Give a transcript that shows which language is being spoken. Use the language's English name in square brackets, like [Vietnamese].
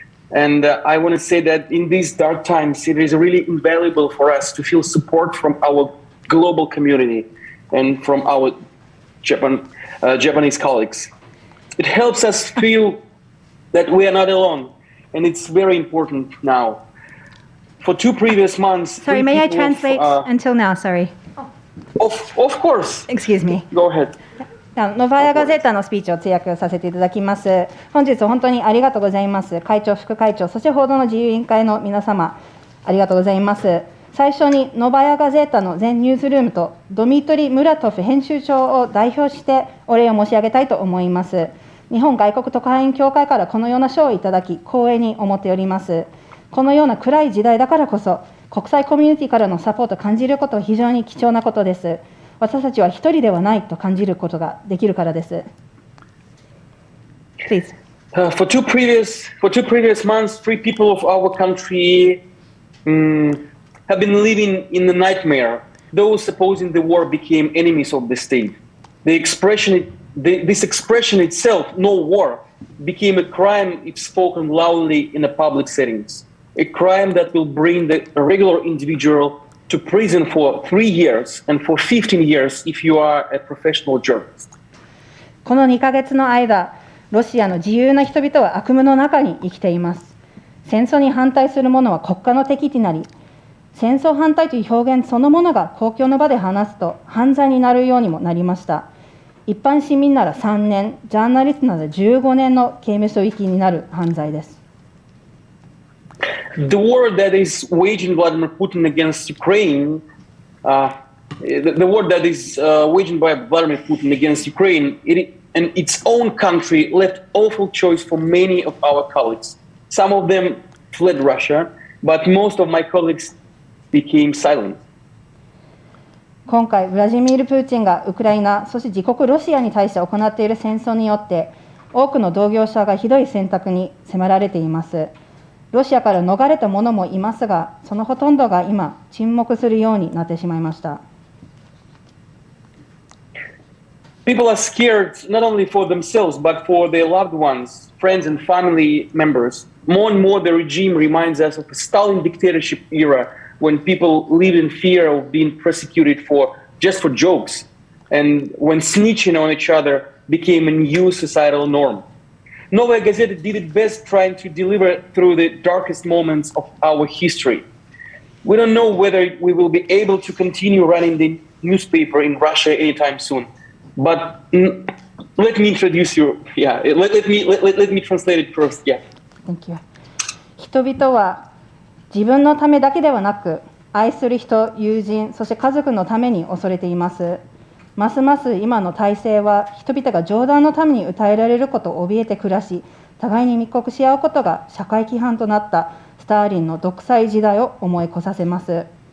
[English] And I want to say that in these dark times, it is really invaluable for us to feel support from our global community and from our Japanese colleagues. It helps us feel that we are not alone, and it's very important now. For 2 previous months... Sorry, may I translate until now? Sorry. Of course. Excuse me. Go ahead. [Japanese] ノバヤガゼータのスピーチを通訳させていただきます。本日本当にありがとうございます。会長、副会長、そして報道の自由委員会の皆様、ありがとうございます。最初にノバヤガゼータの全ニュースルームとドミトリ・ムラトフ編集長を代表してお礼を申し上げたいと思います。日本外国特派員協会からこのような賞をいただき、光栄に思っております。このような暗い時代だからこそ、国際コミュニティからのサポートを感じることは非常に貴重なことです。私たちは一人ではないと感じることができるからです。 [English] Please. For two previous months, 3 people of our country have been living in a nightmare. Those opposing the war became enemies of the state. This expression itself, no war, became a crime if spoken loudly in the public settings. A crime that will bring the regular individual to prison for 3 years and for 15 years if you are a professional journalist. [Japanese] この2ヶ月の間、ロシアの自由な人々は悪夢の中に生きています。戦争に反対する者は国家の敵となり、戦争反対という表現そのものが公共の場で話すと犯罪になるようにもなりました。一般市民なら3年、ジャーナリストなら15年の刑務所行きになる犯罪です。 [English] The war that is waging Vladimir Putin against Ukraine, the war that is waging by Vladimir Putin against Ukraine, and its own country left awful choice for many of our colleagues. Some of them fled Russia, but most of my colleagues became silent. [Japanese] 今回、ウラジミール・プーチンがウクライナ、そして自国ロシアに対して行っている戦争によって、多くの同業者がひどい選択に迫られています。ロシアから逃れた者もいますが、そのほとんどが今、沈黙するようになってしまいました。 [English] People are scared not only for themselves, but for their loved ones, friends and family members. More and more, the regime reminds us of a Stalin dictatorship era when people live in fear of being persecuted for just for jokes, and when snitching on each other became a new societal norm. Novaya Gazeta did its best trying to deliver through the darkest moments of our history. We don't know whether we will be able to continue running the newspaper in Russia anytime soon. But let me introduce you. Yeah, let me translate it first. Yeah. Thank you. [Japanese] 人々は自分のためだけではなく、愛する人、友人、そして家族のために恐れています。ますます今の体制は人々が冗談のために訴えられることを怯えて暮らし、互いに密告し合うことが社会規範となったスターリンの独裁時代を思い起こさせます。